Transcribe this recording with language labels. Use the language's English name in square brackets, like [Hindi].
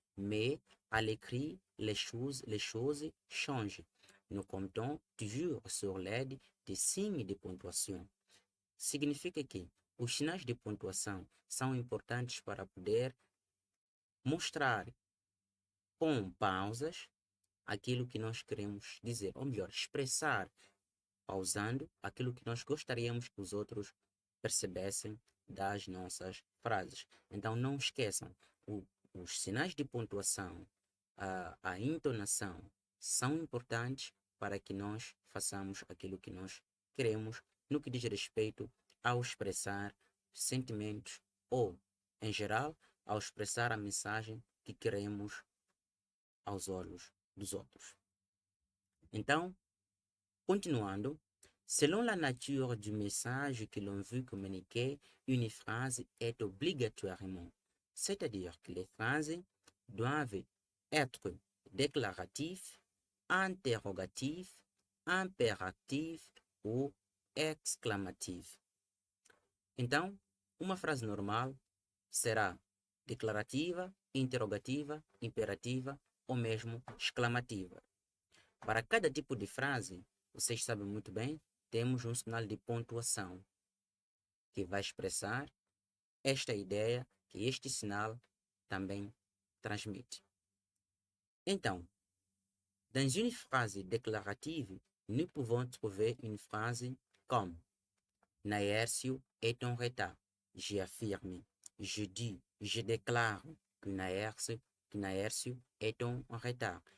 [French] Mais à l'écrit, les choses changent. Nous comptons toujours sur l'aide des signes de pontuação. [Portuguese] Significa que os sinais de pontuação são importantes para poder mostrar com pausas aquilo que nós queremos dizer, ou melhor, expressar pausando aquilo que nós gostaríamos que os outros percebessem das nossas frases. Então não esqueçam, os sinais de pontuação, a entonação são importantes para que nós façamos aquilo que nós queremos no que diz respeito ao expressar sentimentos ou, em geral, ao expressar a mensagem que queremos aos olhos dos outros. Então, continuando, [French] selon la nature du message que l'on veut communiquer, une phrase est obligatoirement, c'est-à-dire que les phrases doivent être déclaratifs, interrogatifs, impératifs ou exclamatifs. [Portuguese] Então, uma frase normal será declarativa, interrogativa, imperativa ou mesmo exclamativa. Para cada tipo de frase, vocês sabem muito bem, temos um sinal de pontuação que vai expressar esta ideia que este sinal também transmite. [French] Então, dans une phrase déclarative, nous pouvons trouver une phrase comme Naércio est en retard. J'affirme, je dis, je déclare que Naércio est en retard.